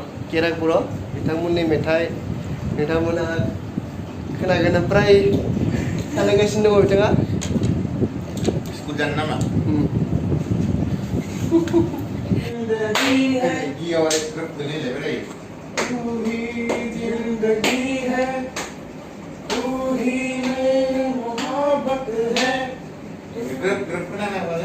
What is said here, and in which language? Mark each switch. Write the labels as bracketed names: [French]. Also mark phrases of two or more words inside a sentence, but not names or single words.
[Bodo] बिथांमोननि मेथाइ नोंथांमोनहा खोनागोन ओमफ्राय खालामगासिनो दङ बिथाङा स्कुल जानो नामा गियाव स्क्रिप्ट लिरलायबाय [Hindi] तू ही जिंदगी है तू ही मेरी मोहब्बत है ग्रुप बनाना वाला